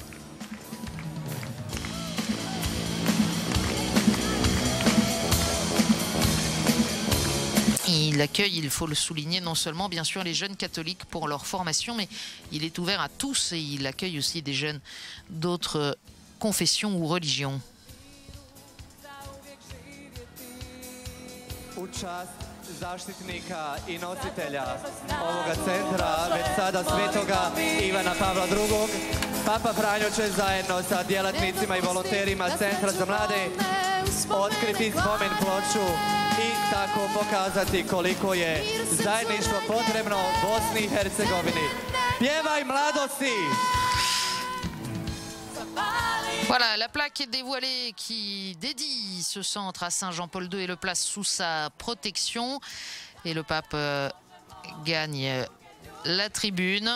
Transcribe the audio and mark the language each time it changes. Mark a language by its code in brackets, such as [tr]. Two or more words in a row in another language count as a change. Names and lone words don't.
[fr] Il accueille, il faut le souligner, non seulement bien sûr les jeunes catholiques pour leur formation, mais il est ouvert à tous et il accueille aussi des jeunes d'autres confessions ou religions. [hr] Zaštitnika i nositelja ovoga centra, već sada Svetoga Ivana Pavla II. Papa Franjo će zajedno sa djelatnicima i volonterima Centra za mlade otkriti spomen ploču i tako pokazati koliko je zajedništvo potrebno Bosni i Hercegovini. Pjevaj mladosti! [fr] Voilà, la plaque est dévoilée qui dédie ce centre à Saint-Jean-Paul II et le place sous sa protection. Et le pape gagne la tribune.